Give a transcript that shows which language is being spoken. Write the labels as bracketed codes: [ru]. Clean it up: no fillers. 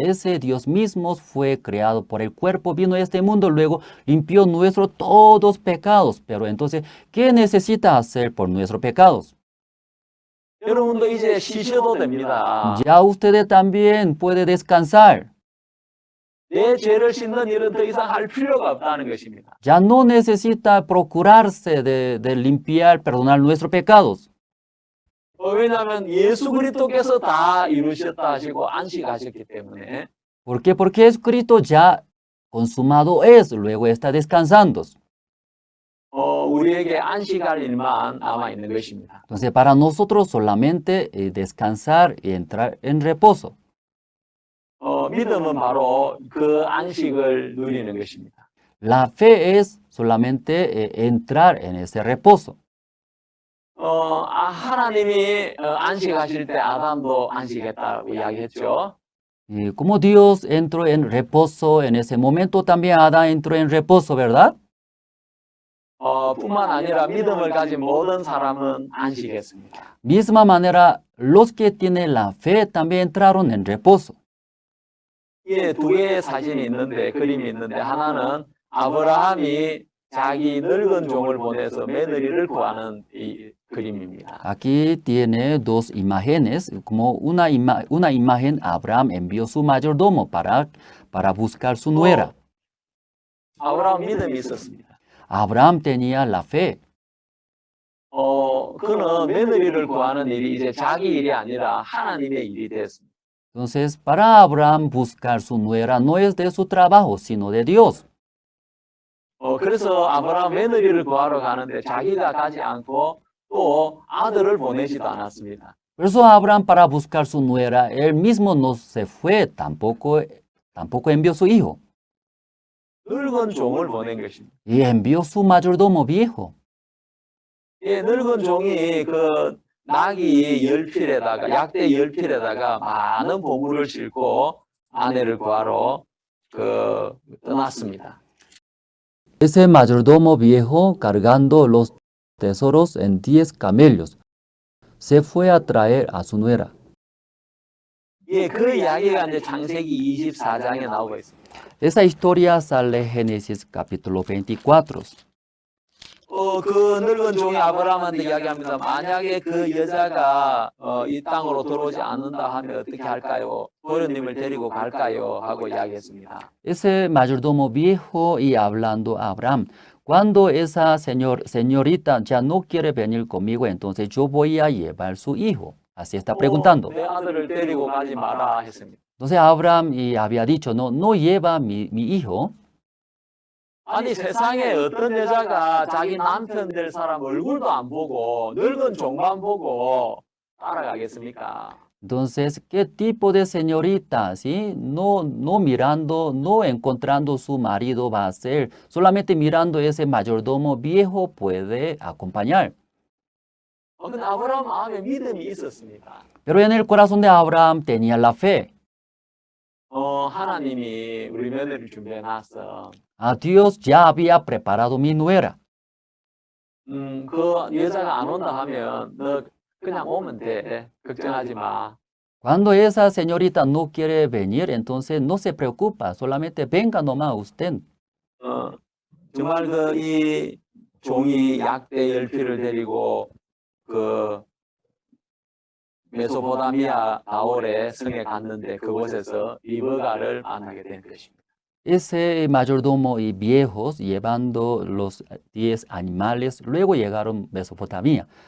[es] Ese Dios mismo fue creado por el cuerpo, vino a este mundo, luego limpió nuestros todos pecados. Pero entonces, ¿qué necesita hacer por nuestros pecados? [ko] 여러분도 이제 쉬셔도 됩니다. [es] Ya ustedes también pueden descansar. [ko] 내 죄를 씻는 일은 더 이상 할 필요가 없다는 것입니다. [es] Ya no necesita procurarse de limpiar, perdonar nuestros pecados. [ko] 왜냐하면 예수 그리스도께서 다 이루셨다 하시고 안식하셨기 때문에. [es] ¿Por qué? Porque Jesucristo ya consumado es, luego está descansando. [ko] 우리에게 안식할 일만 남아 있는 것입니다. [es] Entonces para nosotros solamente descansar y entrar en reposo. [ko] 믿음은 바로 그 안식을 누리는 것입니다. [es] La fe es solamente entrar en ese reposo. [ko] 하나님이 안식하실 때 아담도 안식했다고 이야기했죠. [es] Y como Dios entró en reposo en ese momento, también Adán entró en reposo, ¿verdad? [ko] 뿐만 아니라 믿음을 가진 모든 사람은 안식했습니다. [es] Misma manera, los que tienen la fe también entraron en reposo. [ko] 예, 두 개의 사진이 있는데, 그림이 있는데, 하나는 아브라함이 자기 늙은 종을 보내서 며느리를 구하는 이 그림입니다. [es] Aquí tiene dos imágenes, como una imagen, Abraham envió su mayordomo para buscar su nuera. [ko] 아브라함 믿음이 있었습니다. [es] Abraham tenía la fe. [ko] 그는 며느리를 구하는 일이 이제 자기 일이 아니라 하나님의 일이 됐습니다. [es] Entonces, para Abraham buscar su nuera no es de su trabajo, sino de Dios. [ko] 그래서 아브라함 며느리를 구하러 가는데 자기가 가지 않고 또 아들을 보내지도 않았습니다. [es] Por eso Abraham para buscar su nuera, él mismo no se fue, tampoco envió su hijo. [ko] 늙은 종을 보낸 것입니다. [es] Y envió su mayordomo viejo. [ko] 예, 늙은 종이 그 나귀 열필에다가 약대 열필에다가 많은 보물을 싣고 아내를 구하러 떠났습니다. [es] Ese mayordomo viejo, cargando los tesoros en 10 camellos, se fue a traer a su nuera. [ko] 예, 그 이야기가 이제 창세기 24장에 나오고 있습니다. [es] Esa historia sale en Génesis capítulo 24. [ko] 그 늙은 종이 아브라함한테 이야기합니다. 만약에 그 여자가 이 땅으로 들어오지 않는다 하면 어떻게 할까요? 도련님을 데리고 갈까요? 하고 이야기했습니다. [es] Ese mayordomo viejo y hablando a Abraham, cuando esa señorita ya no quiere venir conmigo, entonces yo voy a llevar su hijo. Así está preguntando. [ko] 내 아들을 데리고 가지 마라 했습니다. [es] Entonces Abraham había dicho, no lleva mi hijo. [ko] 아니 세상에 어떤 여자가 자기 남편 될 사람 얼굴도 안 보고 늙은 종만 보고 따라가겠습니까? [es] Entonces, ¿qué tipo de señorita, sí? No mirando, no encontrando su marido va a ser, solamente mirando ese mayordomo viejo puede acompañar. [ko] 근데 아브라함 마음에 믿음이 있었습니다. [es] Pero en el corazón de Abraham tenía la fe. [ko] 하나님이 우리 며느리를 준비해놨어. [es] A Dios ya había preparado mi nuera. [ko] 그 여자가 안 온다 하면 너 그냥 오면 돼. 걱정하지 마. [es] Cuando esa señorita no quiere venir, entonces no se preocupa, solamente venga nomás usted. [ko] 정말 이 종이 약대 열필을 데리고 그 메소포타미아 나홀의 성에 갔는데 그곳에서 리브가를 만나게 된 것입니다. [es] Ese mayordomo y viejos llevando los 10 animales, luego llegaron a Mesopotamia.